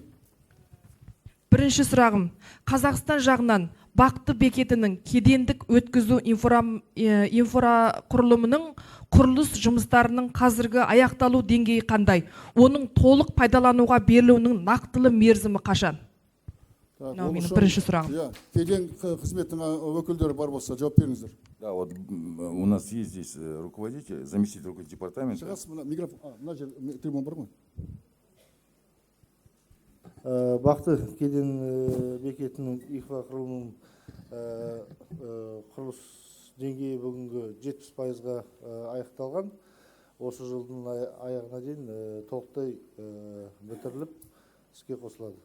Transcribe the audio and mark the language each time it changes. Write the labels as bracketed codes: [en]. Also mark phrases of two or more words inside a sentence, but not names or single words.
[kk] Бірінші сұрағым, Қазақстан жағынан Бақты бекетінің кедендік өткізу инфрақұрылымының құрылыс жұмыстарының қазіргі аяқталу деңгейі қандай? Оның толық пайдалануға берілуінің нақтылы мерзімі қашан? Менің бірінші сұрағым. Кеден қызметінің өкілдері бар болса, жауап беріңіздер. [ru] Да, вот у нас есть здесь руководитель, заместитель руководителя департамента. [kk] Трибун бар ма? Бақты кеден бекетінің инфрақұрылымының құрылыс деңгейі бүгінгі 70%-ға аяқталған. Осы жылдың аяғына дейін толықтай бітіріліп іске қосылады.